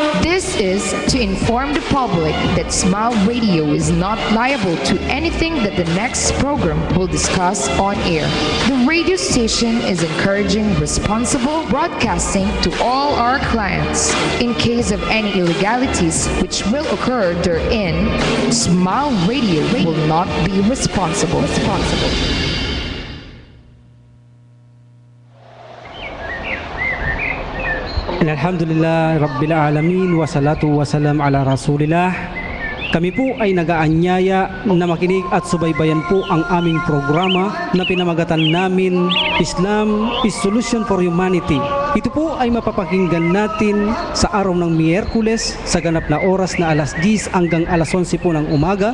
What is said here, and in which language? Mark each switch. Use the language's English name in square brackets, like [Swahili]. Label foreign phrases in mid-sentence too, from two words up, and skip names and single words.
[English] This is to inform the public that Smile Radio is not liable to anything that the next program will discuss on air. The radio station is encouraging responsible broadcasting to all our clients. In case of any illegalities which will occur therein, Smile Radio will not be responsible. [Arabic] الحمد لله رب العالمين والصلاة والسلام على رسول الله. [Filipino] Kami po ay nagaanyaya na makinig at subaybayan po ang aming programa na pinamagatan namin Islam is Solution for Humanity. Ito po ay mapapakinggan natin sa araw ng Miyerkules sa ganap na oras na alas 10 hanggang alas 11 po ng umaga.